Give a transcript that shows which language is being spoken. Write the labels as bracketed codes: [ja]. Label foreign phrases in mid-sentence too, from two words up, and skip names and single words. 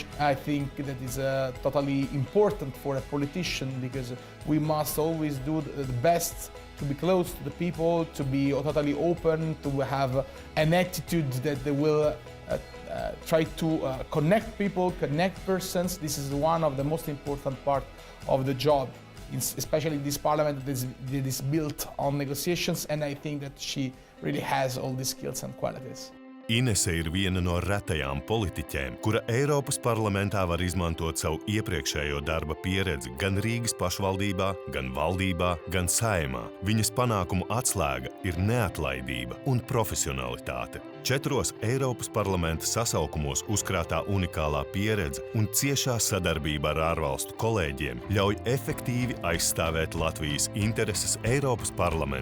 [en] I think that is totally important for a politician because we must always do the best to be close to the people, to be totally open, to have an attitude that they will try to connect people, connect persons. This is one of the most important part of the job, especially this parliament that is built on negotiations, and I think that she really has all these skills and qualities. [lv] Inese ir viena no retajām politiķēm, kura Eiropas parlamentā var izmantot savu iepriekšējo darba pieredzi gan Rīgas pašvaldībā, gan valdībā, gan Saeimā. Viņas panākumu atslēga ir neatlaidība un profesionalitāte. 4 Eiropas parlamenta sasaukumos uzkrātā unikālā pieredze un ciešā sadarbība ar ārvalstu kolēģiem ļauj efektīvi aizstāvēt Latvijas intereses Eiropas parlamentā.